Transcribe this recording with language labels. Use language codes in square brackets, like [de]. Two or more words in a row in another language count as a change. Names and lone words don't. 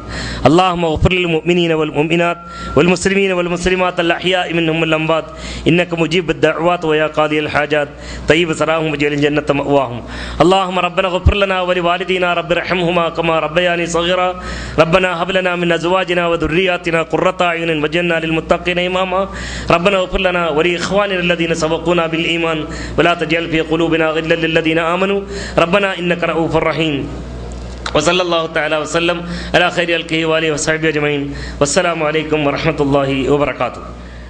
[ar] اللهم اغفر للمؤمنين والمؤمنات والمسلمين والمسلمات الأحياء منهم والأموات إنك مجيب الدعوات ويا قاضي الحاجات طيب ثراهم واجعل الجنة مأواهم. اللهم ربنا اغفر لنا ولوالدينا رب ارحمهما كما ربياني صغيرا ربنا هب لنا من أزواجنا وذرياتنا قرة أعين واجعلنا للمتقين إماما ربنا اغفر لنا ولإخواننا الذين سبقونا بالإيمان ولا تجعل في قلوبنا غلا للذين آمنوا ربنا إنك رؤوف رحيم وصلى الله تعالى وسلم على خير خلقه وآله وصحبه أجمعين والسلام عليكم ورحمة الله وبركاته.